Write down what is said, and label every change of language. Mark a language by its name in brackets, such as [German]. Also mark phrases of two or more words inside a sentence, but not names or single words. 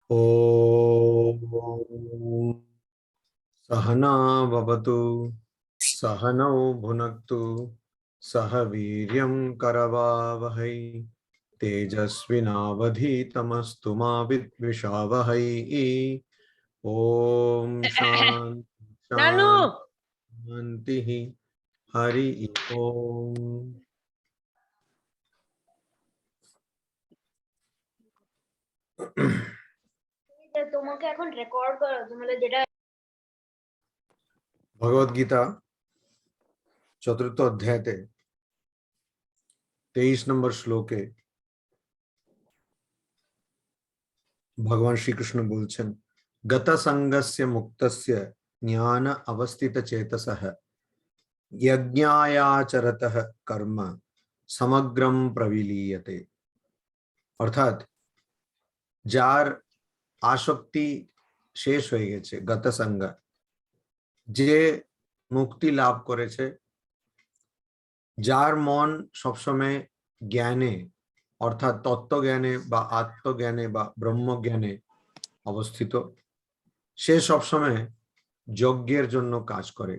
[Sanskrit] ॐ सहना भवतु सहनौ भुनक्तु सह वीर्यं करवावहै तेजस्विनावधीतमस्तु मा विद्विषावहै। ॐ नानू शान्तिः हरि ओम। [Bangla] তোমাকে এখন রেকর্ড করো তোমাদের যেটা ভগবদ গীতা চতুর্থ অধ্যায় 23 নম্বর শ্লোকে ভগবান শ্রী কৃষ্ণ বলছেন [Sanskrit] गत संगस्य मुक्तस्य ज्ञान अवस्थित चेतसः यज्ञायाचरतः कर्म समग्रम प्रविलीयते। [Bangla] অর্থাৎ যার আসক্তি শেষ হয়ে গেছে, গত সঙ্গ, যে মুক্তি লাভ করেছে, যার মন সবসময় জ্ঞানে অর্থাৎ তত্ত্বজ্ঞানে বা আত্মজ্ঞানে বা ব্রহ্মজ্ঞানে অবস্থিত, সে সবসময় যজ্ঞের জন্য কাজ করে।